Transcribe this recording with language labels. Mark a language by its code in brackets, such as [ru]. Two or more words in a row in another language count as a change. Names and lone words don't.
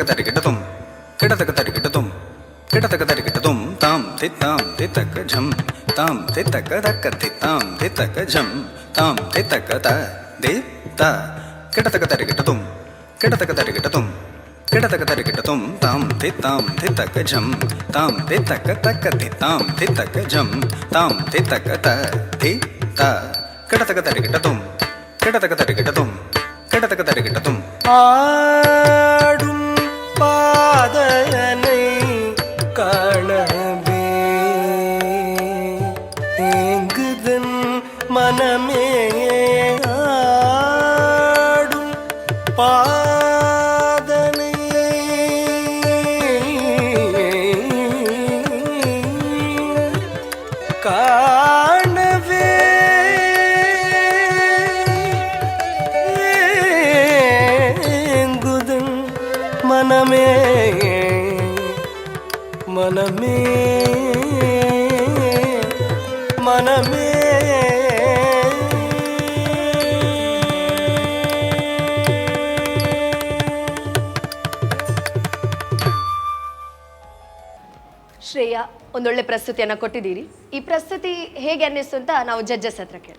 [ta] ತರಿಗಿಟ್ಟ ತುಂ ಕಿಟತಕ ತರಿಗಿಟ್ಟ ತುಂ ಕಿಟತಕ ತರಿಗಿಟ್ಟ ತುಂ ತಾಂ ತಿತ್ತಾಂ ತಿತ್ತಕ್ಕ ಝಂ ತಾಂ ತಿತ್ತಕ್ಕ ತಕ್ಕ ತಿತ್ತಾಂ ತಿತ್ತಕ್ಕ ಝಂ ತಾಂ ತಿತ್ತಕ್ಕ ತ ದಿ ತ ಕಿಟತಕ ತರಿಗಿಟ್ಟ ತುಂ ಕಿಟತಕ ತರಿಗಿಟ್ಟ ತುಂ ಕಿಟತಕ ತರಿಗಿಟ್ಟ ತುಂ ತಾಂ ತಿತ್ತಾಂ ತಿತ್ತಕ್ಕ ಝಂ ತಾಂ ತಿತ್ತಕ್ಕ ತಕ್ಕ ತಿತ್ತಾಂ ತಿತ್ತಕ್ಕ ಝಂ ತಾಂ ತಿತ್ತಕ್ಕ ತ ದಿ ತ ಕಿಟತಕ ತರಿಗಿಟ್ಟ ತುಂ ಕಿಟತಕ ತರಿಗಿಟ್ಟ ತುಂ ಕಿಟತಕ ತರಿಗಿಟ್ಟ ತುಂ ஆடும் பாதனை காணவே ஏங்குதன் மனமே ஆடும் பாதனை காணவே ஏங்குதன் மனமே மனமே மனமே [kn] ಶ್ರೇಯಾ, ಒಂದೊಳ್ಳೆ ಪ್ರಸ್ತುತಿಯನ್ನು ಕೊಟ್ಟಿದ್ದೀರಿ. ಈ ಪ್ರಸ್ತುತಿ ಹೇಗೆ ಅನ್ನಿಸ್ತು ಅಂತ ನಾವು ಜಡ್ಜಸ್ ಹತ್ರ ಕೇಳ.